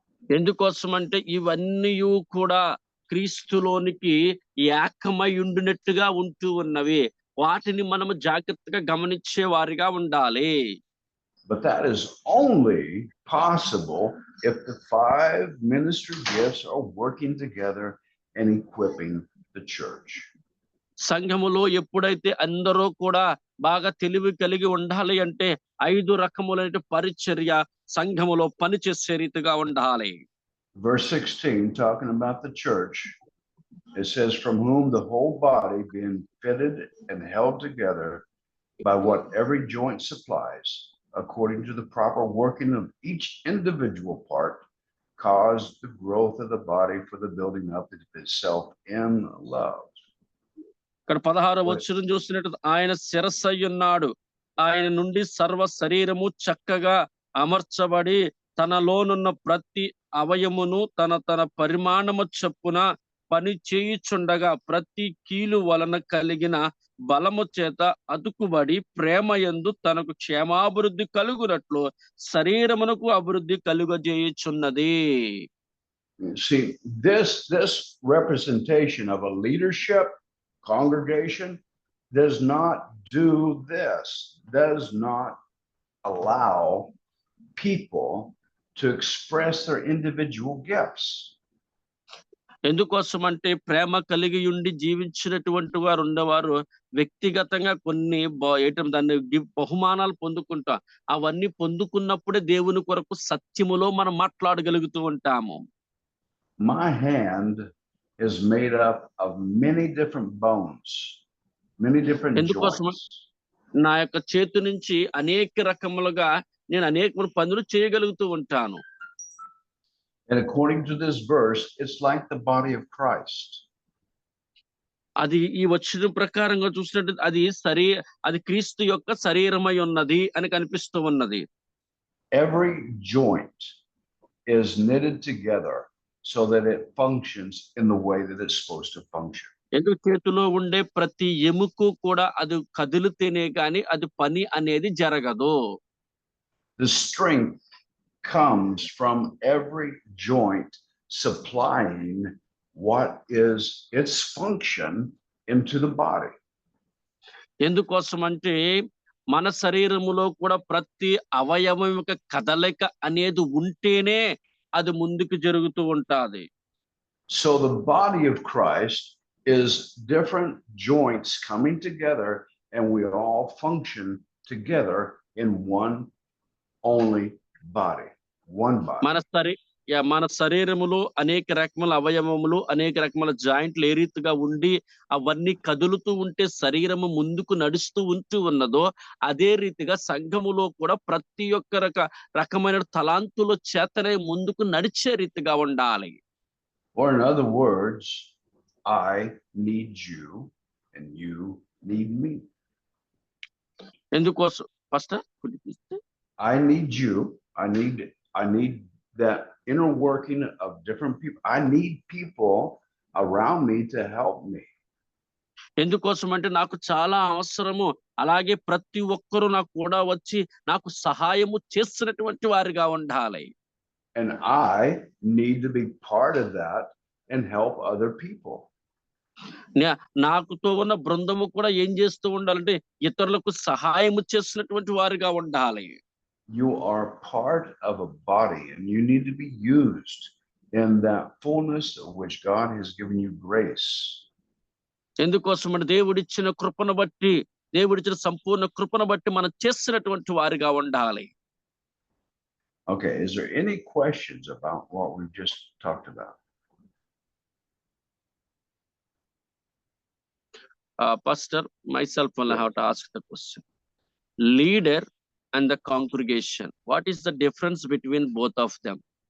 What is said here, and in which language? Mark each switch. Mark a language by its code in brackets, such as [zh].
[te] ఎందుకోసం అంటే ఇవన్నీ కూడా క్రీస్తులోనికి ఏకమై ఉండినట్టుగా ఉంటూ ఉన్నవి. వాటిని మనము జాగ్రత్తగా గమనించే వారిగా ఉండాలి. [en] But that is only possible if the 5 ministry gifts are working together and equipping the church. [te] సంఘములో ఎప్పుడైతే అందరూ కూడా బాగా తెలివి కలిగి ఉండాలి అంటే 5 రకములైన పరిచర్య సంఘములో పనిచేసే రీతిగా ఉండాలి. [en] Verse 16, talking about the church, it says, from whom the whole body being fitted and held together by what every joint supplies, according to the proper working of each individual part, cause the growth of the body for the building up of itself in love. [te] ఇక్కడ 16వ వచనం చూసినట్టు ఆయన శిరస్సు ఉన్నాడు. ఆయన నుండి సర్వ శరీరము చక్కగా అమర్చబడి తనలోనున్న ప్రతి అవయమును తన పరిమాణము చొప్పున పని చేయుచుండగా ప్రతి కీలు వలన కలిగిన బలము చేత అతుకుబడి ప్రేమయందు తనకు క్షేమాభివృద్ధి కలుగునట్లు శరీరమునకు అభివృద్ధి కలుగజేయుచున్నది. [en] See, this representation of a leadership congregation does not do this, does not allow people to express their individual gifts. [te] ఎందుకోసం అంటే ప్రేమ కలిగి ఉండి జీవించినటువంటి వారు ఉండేవారు వ్యక్తిగతంగా కొన్ని దాన్ని బహుమానాలు పొందుకుంటా అవన్నీ పొందుకున్నప్పుడే దేవుని కొరకు సత్యములో మనం మాట్లాడగలుగుతూ ఉంటాము. [en] My hand is made up of many different bones, many different [te] ఎందుకోసం [en] joints. [te] నా యొక్క చేతి నుంచి అనేక రకములుగా నేను అనేక పనులు చేయగలుగుతూ ఉంటాను. [en] And according to this verse, it's like the body of Christ. [te] అది ఈ వచనం ప్రకారంగా చూసినట్టు అది క్రీస్తు యొక్క శరీరమై ఉన్నది అని కనిపిస్తూ ఉన్నది. [en] Every joint is knitted together so that it functions in the way that it's supposed to function. [te] ఎందుకు చేతిలో ఉండే ప్రతి ఎముకు కూడా అది కదిలితేనే గాని అది పని అనేది జరగదు. [en] The strength comes from every joint supplying what is its function into the body. [te] ఎందుకోసం అంటే మన శరీరములో కూడా ప్రతి అవయవం యొక్క కదలిక అనేది ఉంటేనే అది ముందుకు జరుగుతూ ఉంటాది. [en] So the body of Christ is different joints coming together, and we all function together in one only body, one body. [te] మన శరీరములో అనేక రకముల అవయవములు అనేక రకముల జాయింట్లు ఏ రీతిగా ఉండి అవన్నీ కదులుతూ ఉంటే శరీరము ముందుకు నడుస్తూ ఉన్నదో అదే రీతిగా సంఘములో కూడా ప్రతి ఒక్క రకమైన తలాంతుల చేతనే ముందుకు నడిచే రీతిగా ఉండాలి. [en] Or in other words, I need you and you need me. [te] ఎందుకోసం pastor [en] I need you. I need that inner working of different people. I need people around me to help me. [te] ఎందుకోసం అంటే నాకు చాలా అవసరము. అలాగే ప్రతి ఒక్కరూ నాకు కూడా వచ్చి నాకు సహాయము చేస్తున్నటువంటి వారిగా ఉండాలి. [en] And I need to be part of that and help other people. [te] నాకుతో ఉన్న బృందము కూడా ఏం చేస్తూ ఉండాలంటే ఇతరులకు సహాయము చేస్తున్నటువంటి వారిగా ఉండాలి. [en] You are part of a body and you need to be used in that fullness of which God has given you grace. [te] ఎందుకోసం అంటే దేవుడిచ్చిన కృపను బట్టి దేవుడిచ్చిన సంపూర్ణ కృపను బట్టి మనం చేస్తున్నటువంటి వారిగా ఉండాలి. [en] Okay, is there any questions about what we've just talked about? Pastor, myself will have to ask the question. Leader and the congregation, what is the difference between both of them?